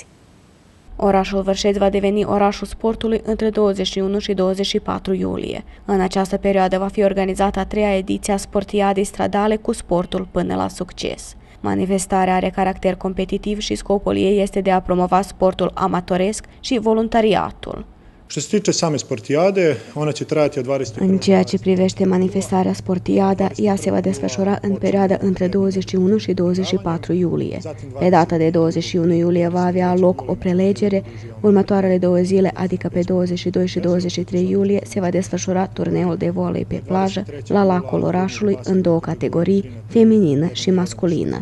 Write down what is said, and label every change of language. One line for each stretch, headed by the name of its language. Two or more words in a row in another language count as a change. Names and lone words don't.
Romanian: Orașul Vârșeț va deveni orașul sportului între 21 și 24 iulie. În această perioadă va fi organizată a treia ediție a Sportiadei stradale cu sportul până la succes. Manifestarea are caracter competitiv și scopul ei este de a promova sportul amatoresc și voluntariatul.
Serbian: Što se tiče same Sportijade, ona će trajati od 21.
Romanian: În ceea ce privește manifestarea Sportiada, ea se va desfășura în perioada între 21 și 24 iulie. Pe data de 21 iulie va avea loc o prelegere. Următoarele 2 zile, adică pe 22 și 23 iulie, se va desfășura turneul de volei pe plajă la lacul orașului în 2 categorii, feminină și masculină.